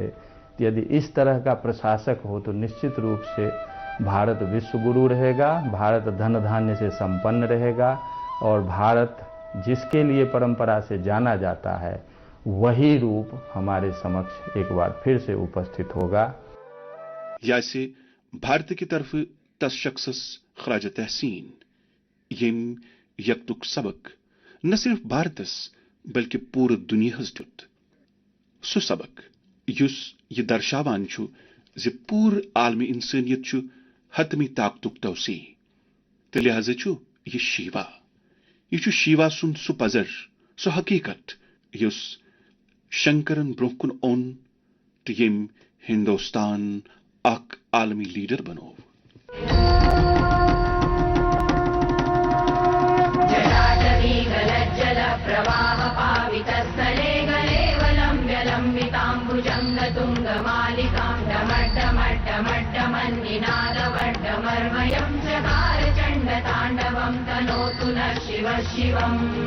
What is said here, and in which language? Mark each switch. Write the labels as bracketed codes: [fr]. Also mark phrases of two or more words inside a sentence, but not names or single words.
[hi] यदि इस तरह का प्रशासक हो तो निश्चित रूप से भारत विश्व गुरु रहेगा, भारत धन धान्य से संपन्न रहेगा और भारत जिसके लिए परंपरा से जाना जाता है वही रूप हमारे समक्ष एक बार फिर से उपस्थित होगा। [ks] यासे [hi] भारत की तरफ [ks] तस शख्सस खराज तहसीन यम यक्तुक सबक न सिर्फ भारतस [hi] बल्कि पूरे दुनिया [ks] दुत सु सबक युस ये दर्शावान छु जे पूर आलमी इंसानियत छु हतमी ताकतुक तौसी तो लिहाजा छु ये शीवा, ये छु शीवा सुन सु पजर सु हकीकत युस शंकरन ब्रोकुन ओन तो यम हिंदुस्तान अक आलमी लीडर बनो। [sa] प्रवाह पावित स्थले गलेवलम्ब्य लम्बिताम्बुजंग तुंग मालिकां डमड्डमड्डमड्डमन्निनादवड्डमर्मयं चकार चण्ड ताण्डवं तनोतु नः शिवः शिवम्।